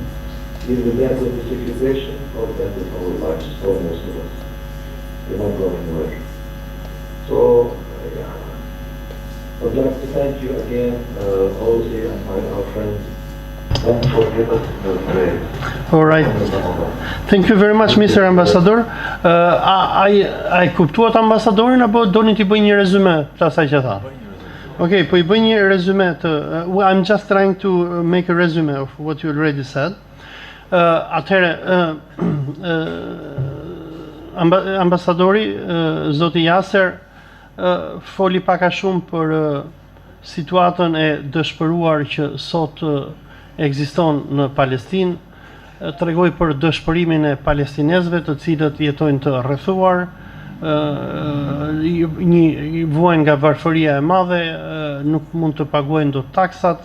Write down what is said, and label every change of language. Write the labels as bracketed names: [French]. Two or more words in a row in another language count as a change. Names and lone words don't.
[English] Either the end of the civilization or the end of our lives for most of us. We're not going anywhere. So, I'd like to thank you again, Ozzy and our friends. Thanks for giving us the praise. All right. Thank you very much, Mr. Ambassador. [Albanian] Ai kuptuat ambasadorin apo doni t'i bëj një rezume të asaj që tha? [English] Okay, [Albanian] po I bëj një rezume të [English] I'm just trying to make a resume of what you already said. [Albanian] Atëherë ambasadori zoti Yasser foli pak a shumë për situatën e dëshpëruar që sot ekziston në Palestinë, tregoi për dëshpërimin e palestinezëve të cilët jetojnë të rrethuar, vuajnë nga varfëria e madhe, nuk mund të paguajnë dot taksat.